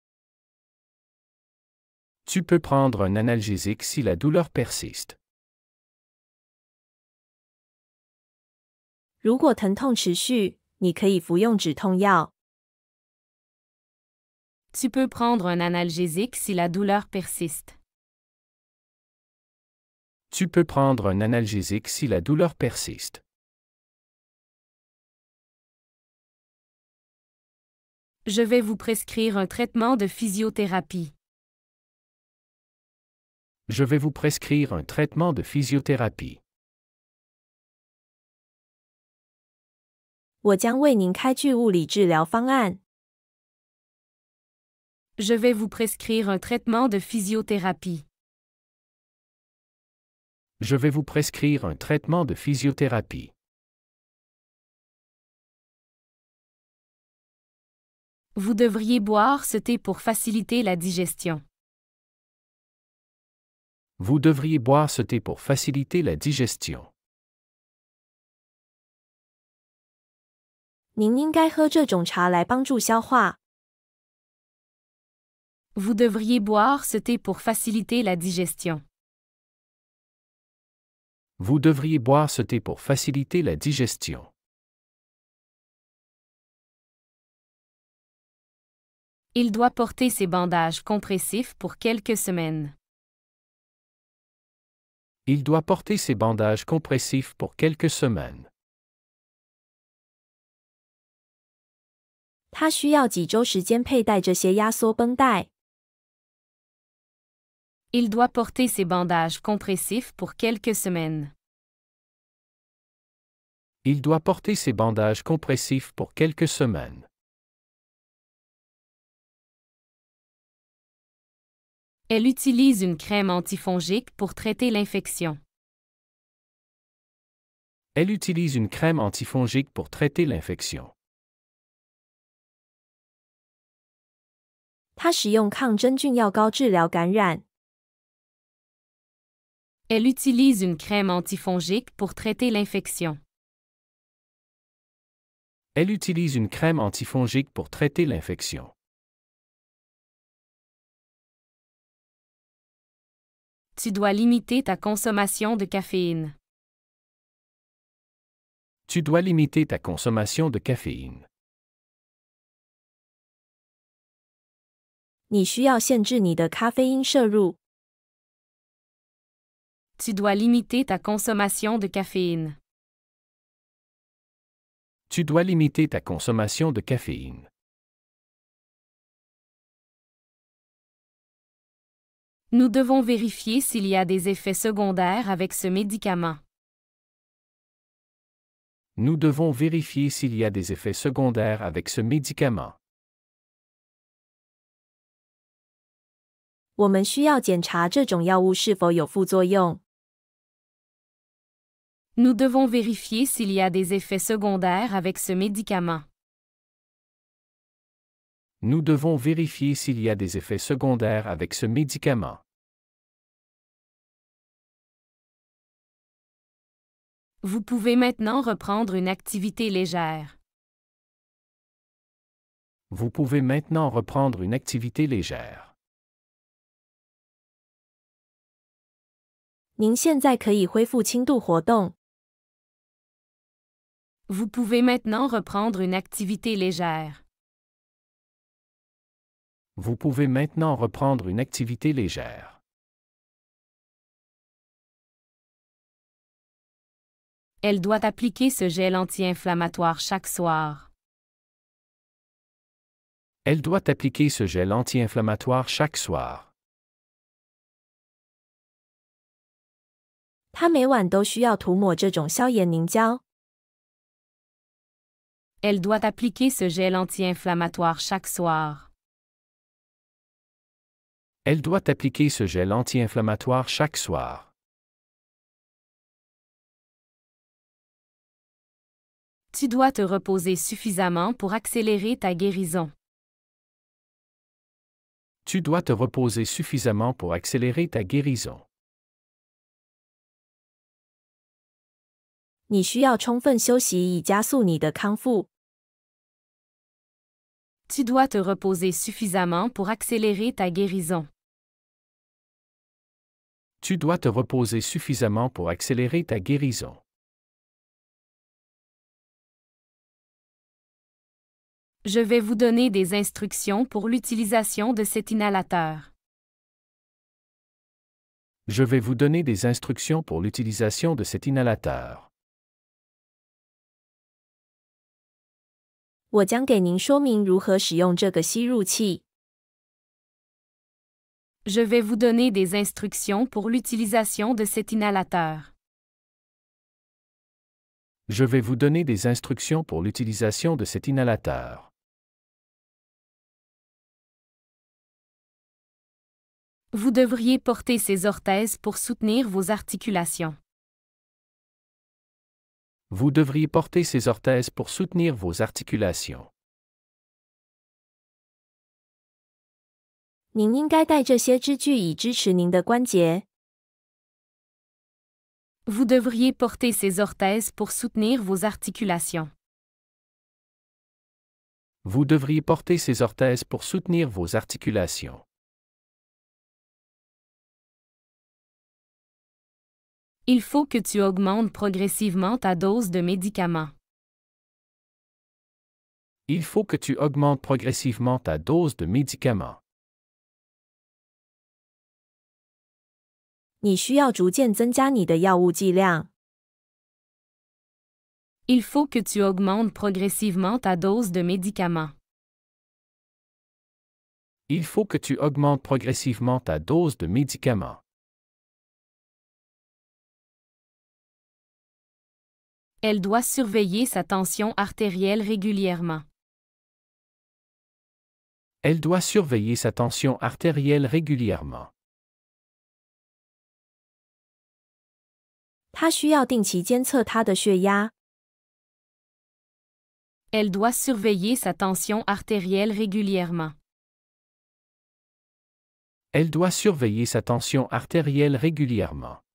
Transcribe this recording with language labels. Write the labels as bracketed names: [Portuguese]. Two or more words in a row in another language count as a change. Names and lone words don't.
[French] Tu peux prendre un analgésique si la douleur persiste. [Chinese] 如果疼痛持续，你可以服用止痛药。 [French] Tu peux prendre un analgésique si la douleur persiste. Tu peux prendre un analgésique si la douleur persiste. Je vais vous prescrire un traitement de physiothérapie. Je vais vous prescrire un traitement de physiothérapie. [Chinese] 我将为您开具物理治疗方案。 [French] Je vais vous prescrire un traitement de physiothérapie. Je vais vous prescrire un traitement de physiothérapie. Vous devriez boire ce thé pour faciliter la digestion. Vous devriez boire ce thé pour faciliter la digestion. [Chinese] 您应该喝这种茶来帮助消化。 [French] Vous devriez boire ce thé pour faciliter la digestion. Vous devriez boire ce thé pour faciliter la digestion. Il doit porter ses bandages compressifs pour quelques semaines. Il doit porter ses bandages compressifs pour quelques semaines. [Chinese] 他需要几周时间佩戴这些压缩绷带。 [French] Il doit porter ses bandages compressifs pour quelques semaines. Il doit porter ses bandages compressifs pour quelques semaines. Elle utilise une crème antifongique pour traiter l'infection. Elle utilise une crème antifongique pour traiter l'infection. [Chinese] 他使用抗真菌药膏治疗感染。 [French] Elle utilise une crème antifongique pour traiter l'infection. Elle utilise une crème antifongique pour traiter l'infection. Tu dois limiter ta consommation de caféine. Tu dois limiter ta consommation de caféine. [Chinese] 你需要限制你的咖啡因摄入。 [French] Tu dois limiter ta consommation de caféine. Tu dois limiter ta consommation de caféine. Nous devons vérifier s'il y a des effets secondaires avec ce médicament. Nous devons vérifier s'il y a des effets secondaires avec ce médicament. [Chinese] 我们需要检查这种药物是否有副作用。 [French] Nous devons vérifier s'il y a des effets secondaires avec ce médicament. Nous devons vérifier s'il y a des effets secondaires avec ce médicament. Vous pouvez maintenant reprendre une activité légère. Vous pouvez maintenant reprendre une activité légère. [Chinese] 您现在可以恢复轻度活动。 [French] Vous pouvez maintenant reprendre une activité légère. Vous pouvez maintenant reprendre une activité légère. Elle doit appliquer ce gel anti-inflammatoire chaque soir. Elle doit appliquer ce gel anti-inflammatoire chaque soir. [Chinese] 他每晚都需要涂抹这种消炎凝胶。 [French] Elle doit appliquer ce gel anti-inflammatoire chaque soir. Elle doit appliquer ce gel anti-inflammatoire chaque soir. Tu dois te reposer suffisamment pour accélérer ta guérison. Tu dois te reposer suffisamment pour accélérer ta guérison. [Chinese] 你需要充分休息以加速你的康复。 [French] Tu dois te reposer suffisamment pour accélérer ta guérison. Tu dois te reposer suffisamment pour accélérer ta guérison. Je vais vous donner des instructions pour l'utilisation de cet inhalateur. Je vais vous donner des instructions pour l'utilisation de cet inhalateur. [Chinese] 我将给您说明如何使用这个吸入器。 [French] Je vais vous donner des instructions pour l'utilisation de cet inhalateur. Je vais vous donner des instructions pour l'utilisation de cet inhalateur. Vous devriez porter ces orthèses pour soutenir vos articulations. Vous devriez porter ces orthèses pour soutenir vos articulations. [Chinese] 您应该带这些支具以支持您的关节。 [French] Vous devriez porter ces orthèses pour soutenir vos articulations. Vous devriez porter ces orthèses pour soutenir vos articulations. Il faut que tu augmentes progressivement ta dose de médicaments. Il faut que tu augmentes progressivement ta dose de médicaments. [Chinese] 你需要逐渐增加你的药物剂量。 [French] Il faut que tu augmentes progressivement ta dose de médicaments. Il faut que tu augmentes progressivement ta dose de médicaments. Elle doit surveiller sa tension artérielle régulièrement. Elle doit surveiller sa tension artérielle régulièrement. [Chinese] 她需要定期监测她的血压。 [French] Elle doit surveiller sa tension artérielle régulièrement. Elle doit surveiller sa tension artérielle régulièrement.